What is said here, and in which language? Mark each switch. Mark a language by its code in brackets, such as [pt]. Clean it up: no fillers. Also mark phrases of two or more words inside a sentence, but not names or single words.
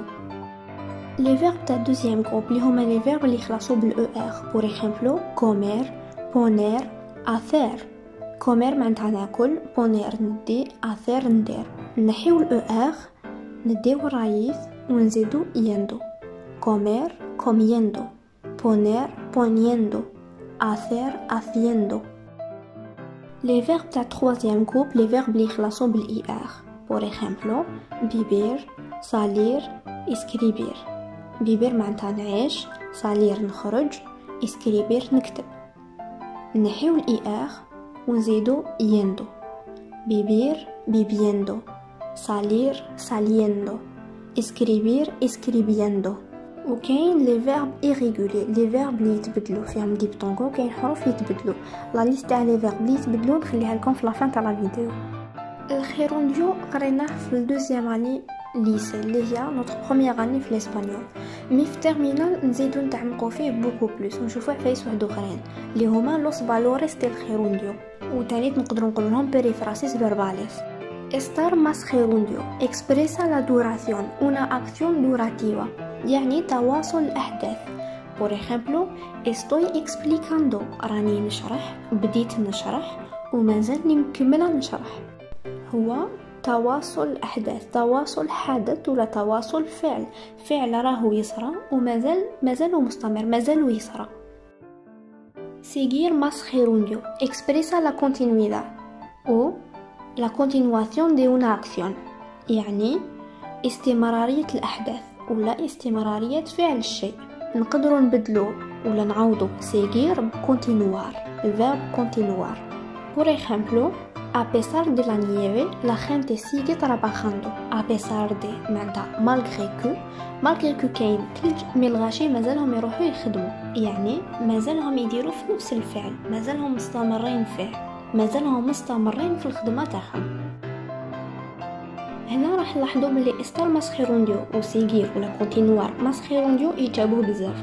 [fr] les verbes [ar] تاع [fr] deuxième groupe [ar] اللي هما [fr] les verbes [ar] اللي يخلصوا بالأر. [fr] pour exemple [es] comer poner hacer. [ar] كومير معناتها ناكل، بونير ندي، أثير ندير. نحيو الأر نديو الرايث ونزيدو يندو. [es] comer comiendo, poner poniendo, hacer haciendo. [fr] Les verbes [ar] تاع [fr] troisième groupe les verbes [ar] اللي يخلصوا بالIR. [es] por ejemplo vivir, salir, escribir. [ar] vivir معناتها نعيش، salir نخرج، escribir نكتب. نحيو الIR ونزيدو yendo. [es] vivir viviendo, salir saliendo, escribir escribiendo. [ar] وكاين [fr] les verbes irréguliers les verbes [ar] اللي يتبدلوا فيهم ديبتونغو. كاين حروف يتبدلوا. [fr] la liste [ar] تاع [fr] les verbes [ar] اللي يتبدلوا نخليها لكم في لافان تاع [fr] la vidéo. [ar] الجيرونديو قريناه في الدوزيام [fr] année lycée [ar] اللي هي [fr] notre première année [ar] في الاسبانيول. مي في تيرمينال نزيدو نتعمقوا فيه بوكو بلوس ونشوفوا عفايس واحد اخرين اللي هما [es] los valores [ar] ديال الجيرونديو وثاني نقدروا نقول لهم [es] perífrasis verbales. Estar más gerundio expresa la duración, una acción durativa, [ar] يعني تواصل الأحداث. [es] por ejemplo estoy explicando [ar] راني نشرح، بديت نشرح ومازالني مكملة نشرح. هو تواصل الأحداث، تواصل حدث ولا تواصل فعل، فعل راهو يصرى ومازال مستمر، مازال يصرى. [es] seguir más gerundio expresa la continuidad o la continuación de una acción، [ar] يعني استمرارية الأحداث ولا استمرارية فعل الشيء. نقدروا نبدلو ولا نعوضو seguir بcontinuar، الverb continuar. [es] por ejemplo a pesar de la nieve la gente sigue trabajando. a pesar de [ar] معناتها [fr] malgré que [ar] كاين ثلج مي الغاشي مازالهم يروحوا يخدموا، يعني مازالهم يديروا في نفس الفعل، مازالهم مستمرين فيه، مازالهم مستمرين في الخدمة تاعهم. هنا راح نلاحظوا بلي [es] estar más gerundio [ar] و سيغير ولا [es] continuar más gerundio [ar] يتشابهوا بزاف.